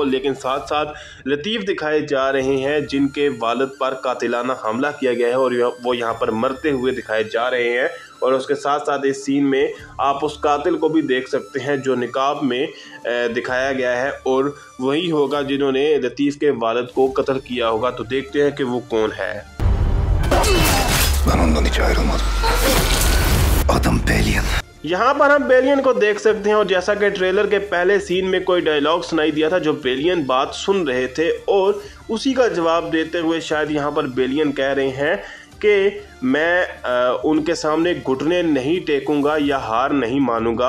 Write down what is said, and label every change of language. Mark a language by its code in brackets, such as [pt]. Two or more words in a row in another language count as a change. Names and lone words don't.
[hi] लेकिन साथ साथ लतीफ़ दिखाए जा रहे हैं जिनके वालिद पर कातिलाना हमला किया गया है और वो यहाँ पर मरते हुए दिखाए जा रहे हैं। और उसके साथ साथ इस सीन में आप उस कातिल को भी देख सकते हैं जो निकाब में दिखाया गया है और वही होगा जिन्होंने लतीफ़ के वालिद को कत्ल किया होगा। तो देखते हैं कि वो कौन है। [tr] Ben ondan hiç ayrılmadım. Adım Bellion. [hi] यहाँ पर हम बेलियन को देख सकते हैं और जैसा कि ट्रेलर के पहले सीन में कोई डायलॉग सुनाई दिया था जो बेलियन बात सुन रहे थे और उसी का जवाब देते हुए शायद यहाँ पर बेलियन कह रहे हैं कि मैं उनके सामने घुटने नहीं टेकूंगा या हार नहीं मानूंगा।